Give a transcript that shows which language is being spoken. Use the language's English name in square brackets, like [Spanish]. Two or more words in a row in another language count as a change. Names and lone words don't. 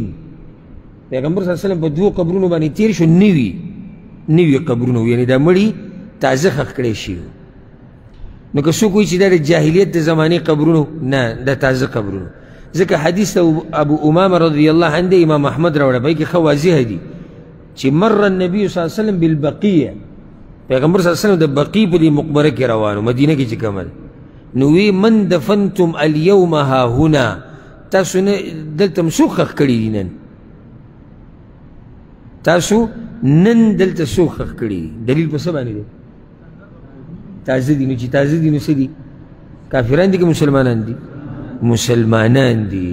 [Pashto] پیغمبر [Arabic] صلی الله علیه وسلم [Pashto] په دوو قبرونو باندې تیر شو، نوي قبرونه، یعنې دا مړي تازه ښخ کړی شوي. نو که څوک وایي چې دا د جاهلیت د زمانې قبرونو، نه دا تازه قبرونو. ځکه حدیث ابو امامه [Arabic] رضی الله عنه [Pashto] دی، امام احمد راوړی، په هغې کې ښه واضحه دي چې [Arabic] مر النبي صلی الله علیه وسلم بالبقیه. [Pashto] پیغمبر [Arabic] صلی الله علیه وسلم [Pashto] د بقیع په دې مقبره کې روانو، مدینه کې چې کومه ده. [Arabic] نو وی من دفنتم اليوم ها هنا، [Pashto] تاسو نه دلته څوک ښخ کړي دي نن؟ تاسو نن دلته څوک ښخ کړي دي؟ دلیل په څه باندې دی؟ تازه دي. نو چې تازه دي نو څه دي؟ کافران دي که مسلمانان دي؟ مسلمانان دي.